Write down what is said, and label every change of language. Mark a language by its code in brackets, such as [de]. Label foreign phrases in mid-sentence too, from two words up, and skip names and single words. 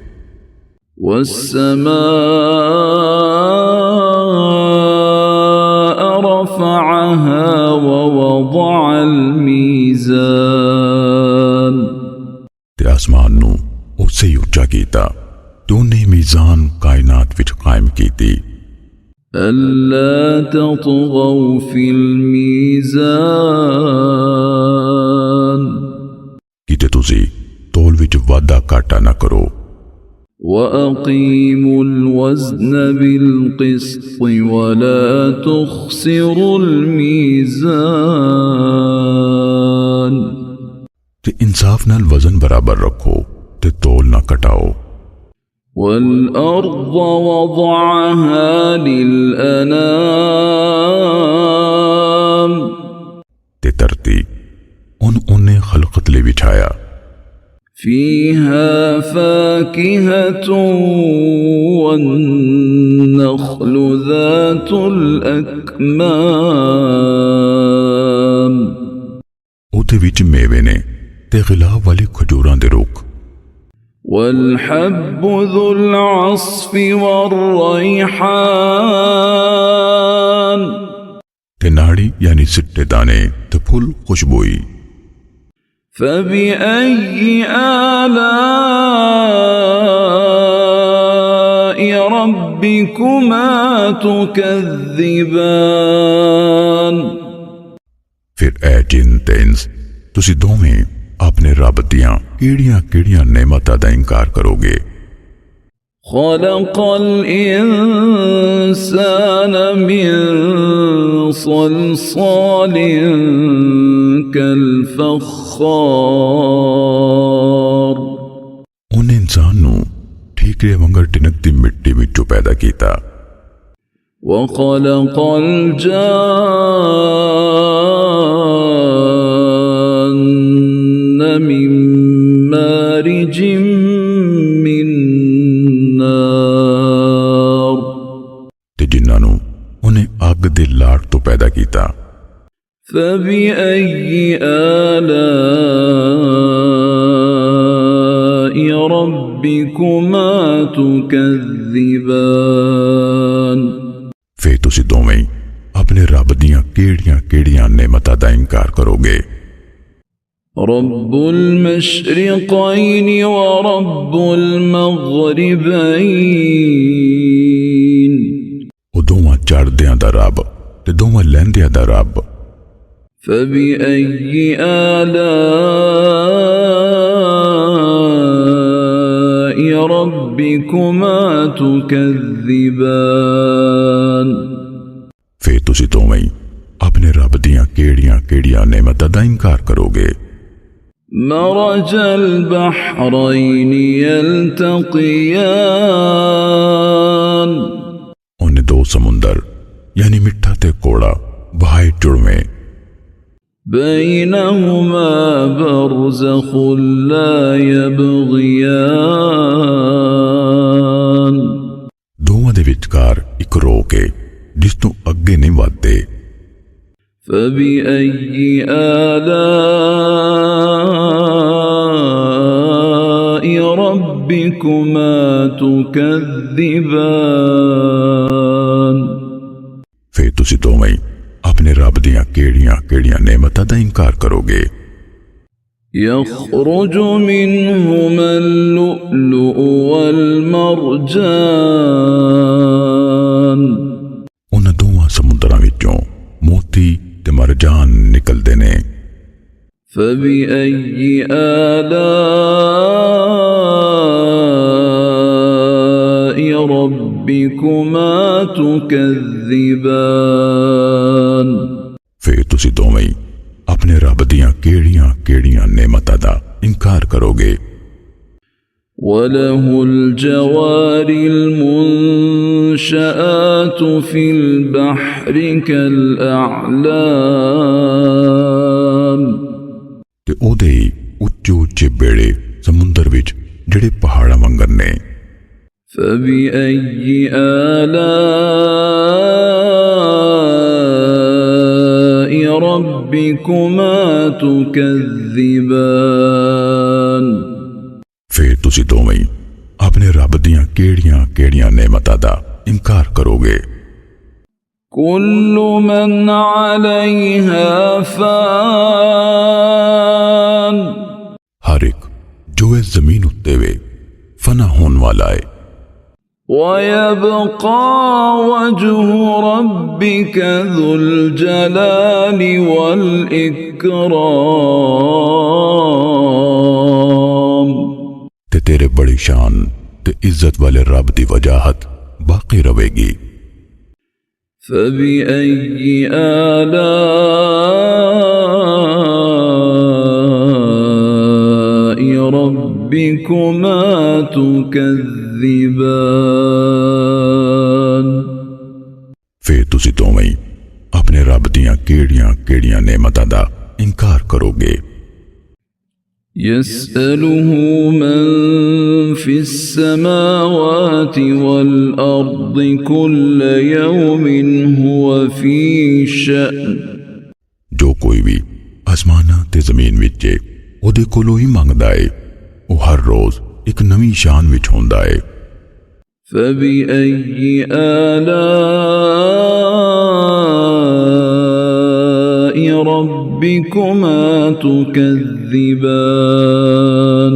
[ar] والسماء رفعها ووضع الميزان [pa] ਤੇ ਆਸਮਾਨ ਨੂੰ ਉਸਸੇ ਹੀ ਉੱਚਾ ਕੀਤਾ ਤੇ ਉਨ੍ਹੇਂ ਮੀਜ਼ਾਨ ਕਾਇਨਾਤ ਵਿਚ ਕਾਇਮ ਕੀਤੀ। [ar] ألا تطغوا في الميزان [pa] ਕੀਤੇ ਤੁਸੀ ਤੋਲ ਵਿਚ ਵਾਦਾ ਕਾਟਾ ਨਾ ਕਰੋ। [ar] وأقيموا الوزن بالقسط ولا تخسروا الميزان [pa] ਤੇ ਇਨਸਾਫ਼ ਨਾਲ ਵਜਨ ਬਰਾਬਰ ਰੱਖੋ ਤੇ ਤੋਲ ਨਾ ਕਟਾਓ। [ar] والأرض وضعها للأنام [pa] ਤੇ ਧਰਤੀ ਉਨ੍ਹੇਂ ਖ਼ਲਕਤ ਲੇ ਬਿਛਾਇਆ। [ar] فيها فاكهة والنخل ذات الأكمام [pa] ਉਤੇ ਵਿਚ ਮੇਵੇ ਨੇ ਤੇ ਗਿਲਾਬ ਵਾਲੇ ਖਜੂਰਾਂ ਦੇ ਰੁੱਖ। [ar] والحب ذو العصف والريحان [pa] ਤੇ ਨਾੜੀ ਯਾਨੀ ਸਿੱਟੇ ਦਾਣੇ ਤੇ ਫੁੱਲ ਖੁਸ਼ਬੋਈ। [ar] فبأي آلاء ربكما تكذبان [pa] ਫਿਰ ਐ ਜਿਨ ਤੇ ਇਨਸ ਤੁਸੀ ਦੋਵੇਂ ਆਪਣੇ ਰੱਬ ਦੀਆਂ ਕੇੜੀਆਂ ਨੇਮਤਾਂ ਦਾ ਇਨਕਾਰ ਕਰੋਗੇ। [ar] خلق الإنسان من صلصال كالفخار [pa] ਉਨ੍ਹੇਂ ਇਨਸਾਨ ਨੂੰ ਠੀਕਰੇ ਵੰਗਰ ਟਿਨਕਦੀ ਮਿੱਟੀ ਵਿਚੋਂ ਪੈਦਾ ਕੀਤਾ। [ar] وخلق الجان من مارج من نار [pa] ਤੇ ਜਿਨ੍ਹਾਂ ਨੂੰ ਉਨ੍ਹੇਂ ਅੱਗ ਦੇ ਲਾਟ ਤੋ ਪੈਦਾ ਕੀਤਾ। [ar] فبأي آلاء ربكما تكذبان [pa] ਫਿਰ ਤੁਸੀ ਦੋਵੇਂ ਆਪਣੇ ਰੱਬ ਦੀਆਂ ਕੇੜੀਆਂ ਨੇਮਤਾਂ ਦਾ ਇਨਕਾਰ ਕਰੋਗੇ। [ar] رب المشرقين ورب المغربين [pa] ਓ ਦੋਵਾਂ ਚੜ੍ਹਦੀਆਂ ਦਾ ਰੱਬ ਤੇ ਦੋਵਾਂ ਲੈਂਦੀਆਂ ਦਾ ਰੱਬ। [ar] فبأي آلاء ربكما تكذبان [pa] ਫਿਰ ਤੁਸੀ ਦੋਵੇਂ ਆਪਣੇ ਰੱਬ ਦੀਆਂ ਕੇੜੀਆਂ ਨੇਮਤਾਂ ਦਾ ਇਨਕਾਰ ਕਰੋਗੇ। [ar] مرج البحرين يلتقيان [pa] ਉਨ੍ਹੇਂ ਦੋ ਸਮੁੰਦਰ ਯਾਨੀ ਮਿੱਠਾ ਤੇ ਕੋੜਾ ਬਹਾਏ ਜੁੜਵੇਂ। [ar] بينهما برزخ لا يبغيان [pa] ਦੋਵਾਂ ਦੇ ਵਿਚਕਾਰ ਇਕ ਰੋਕ ਹੈ ਜਿਸ ਤੋਂ ਅੱਗੇ ਨਹੀਂ ਵਧਦੇ। [ar] فبأي آلاء ربكما تكذبان [pa] ਤੁਸੀ ਦੋਵੇਂ ਆਪਣੇ ਰੱਬ ਦੀਆਂ ਕੇੜੀਆਂ ਨੇਮਤਾਂ ਦਾ ਇਨਕਾਰ ਕਰੋਗੇ। [ar] يخرج منهما اللؤلؤ والمرجان [pa] ਉਨ੍ਹਾਂ ਦੋਵਾਂ ਸਮੁਦਰਾਂ ਵਿਚੋਂ ਮੋਤੀ ਤੇ ਮਰਜਾਨ ਨਿਕਲਦੇ ਨੇ। [ar] فبأي آلاء ربكما تكذبان [pa] ਫਿਰ ਤੁਸੀ ਦੋਵੇਂ ਆਪਣੇ ਰੱਬ ਦੀਆਂ ਕੇੜੀਆਂ ਨੇਮਤਾਂ ਦਾ ਇਨਕਾਰ ਕਰੋਗੇ। [ar] وله الجوار المنشآت في البحر كالأعلام [pa] ਤੇ ਓਦੇ ਉੱਚੇ ਬੇੜੇ ਸਮੁੰਦਰ ਵਿਚ ਜੇੜੇ ਪਹਾੜਾਂ ਵਾਂਗਰ ਨੇ। [ar] فبأي آلاء ربكما تكذبان [pa] ਫਿਰ ਤੁਸੀ ਦੋਵੇਂ ਆਪਣੇ ਰੱਬ ਦੀਆਂ ਕੇੜੀਆਂ ਨੇਮਤਾਂ ਦਾ ਇਨਕਾਰ ਕਰੋਗੇ। [ar] كل من عليها فان [pa] ਹਰ ਏਕ ਜੋ ਇਸ ਜ਼ਮੀਨ ਉੱਤੇ ਵੇ ਫ਼ਨਾ ਹੋਣ ਵਾਲਾ ਹੈ। [ar] ويبقى وجه ربك ذو الجلال والإكرام [pa] ਤੇ ਤੇਰੇ ਬੜੀ ਸ਼ਾਨ ਤੇ ਇੱਜ਼ਤ ਵਾਲੇ ਰੱਬ ਦੀ ਵਜਾਹਤ ਬਾਕੀ ਰਹੇਗੀ। [ar] فبأي آلاء ربكما تكذبان [pa] ਫਿਰ ਤੁਸੀ ਦੋਵੇਂ ਆਪਣੇ ਰੱਬ ਦੀਆਂ ਕੇੜੀਆਂ ਨੇਮਤਾਂ ਦਾ ਇਨਕਾਰ ਕਰੋਗੇ। [ar] يسأله من في السماوات والأرض كل يوم هو في شأن [pa] ਜੋ ਕੋਈ ਭੀ ਆਸਮਾਨਾ ਤੇ ਜ਼ਮੀਨ ਵਿਚ ਓਦੇ ਕੋਲੋਂ ਹੀ ਮੰਗਦਾ ਹੈ, ਵੋ ਹਰ ਰੋਜ਼ ਏਕ ਨਵੀ ਸ਼ਾਨ ਵਿਚ ਹੋਂਦਾ ਹੈ। [ar] فبأي آلاء ربكما تكذبان